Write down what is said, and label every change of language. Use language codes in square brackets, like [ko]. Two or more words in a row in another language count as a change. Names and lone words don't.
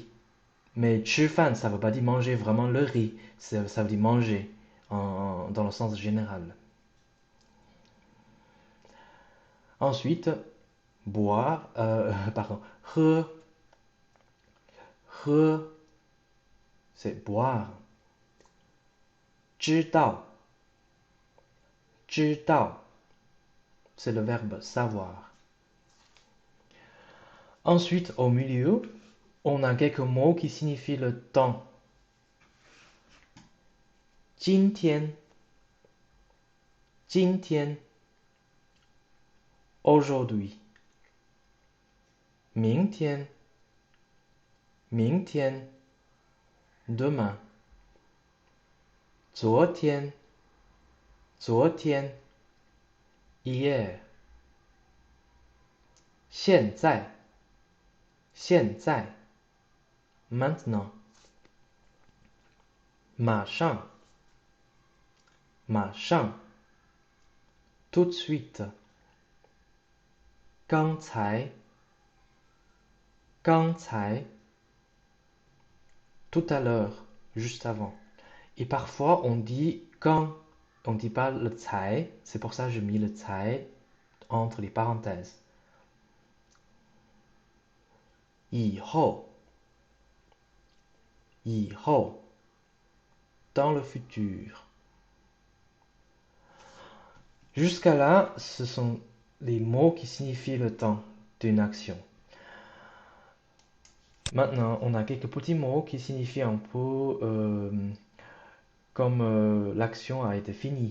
[fr] Mais 吃饭, ça ne veut pas dire manger vraiment le riz, ça veut dire manger dans le sens général. Ensuite, boire, pardon, [zh] 喝, 喝, [fr] c'est boire. [zh] 知道, 知道, [fr] c'est le verbe savoir. Ensuite, au milieu, on a quelques mots qui signifient le temps. [zh] 今天, 今天, aujourd'hui. 明天, 明天, demain. 昨天, 昨天, hier. 现在, 现在, maintenant. 马上, 马上, [fr] tout de suite. [zh] 刚才, 刚才, [fr] tout à l'heure, juste avant. Et parfois on dit quand, on ne dit pas le 才, c'est pour ça que j'ai mis le 才 entre les parenthèses. [zh] 以后, 以后, [fr] dans le futur. Jusqu'à là, ce sont les mots qui signifient le temps d'une action. Maintenant, on a quelques petits mots qui signifient un peu comme l'action a été finie.